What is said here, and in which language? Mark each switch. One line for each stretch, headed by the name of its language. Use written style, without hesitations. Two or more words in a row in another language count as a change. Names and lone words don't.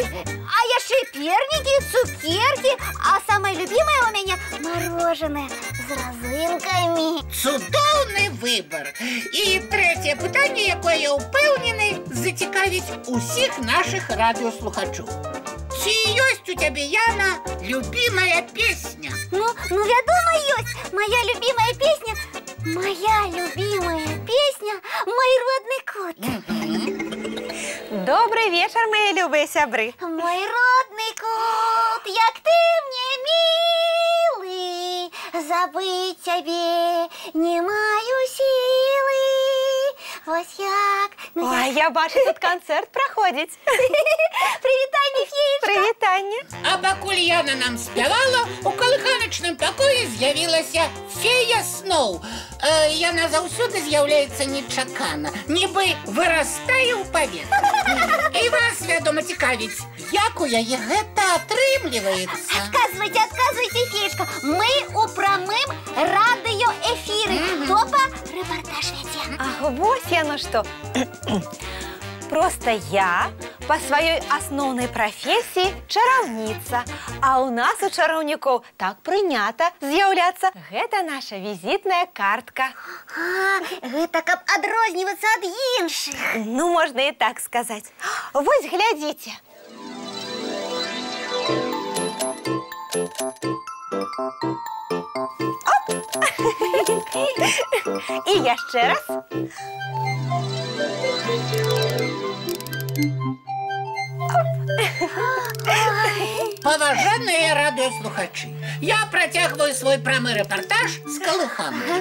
Belarusian: А яшчэ пернікі, цукеркі, а самае любімае у мяне мороженое з разынкамі. Цудоўны выбар. І трэцяе пытанне, якое я ўпэўнены, зацікавіць усіх нашых радыёслухачоў. Ці ёсць у цябе, Яна, любімая песня? Ну, вядома, ёсць.
Russian: Моя любимая песня, мой родный кот. Добрый вечер, мои любые сябры.
Ukrainian: Мой родный кот, як ты мне милый, забыть тебе не маю силы.
Belarusian: Вось як. Ой, я бачу, тут концерт проходить. Прывітанне, феечка. Прывітанне. А пакуль Яна нам спявала, у калыханачным пакоі з'явілася фея сноў. Яна заўсёды з'яўляецца нечакана, нібы вырастае ў паветры. І вас, вядома, цікавіць, як у яе гэта атрымліваецца? Адказвайце, феечка. Мы у прамым радыёэфіры. Топа рэпартаж вядзе. Ах, вось яно што.
Russian: Просто я по своей основной профессии чараўніца.
Belarusian: А у нас у чараўнікоў так прынята з'яўляцца. Гэта наша візітная картка. Гэта каб адрознівацца ад іншых. Ну,
Russian: можно и так сказать.
Belarusian: Вось, глядзіце. Оп! І яшчэ раз. Паважаныя радыёслухачы, я працягваю свой прамы рэпартаж з калыханкі.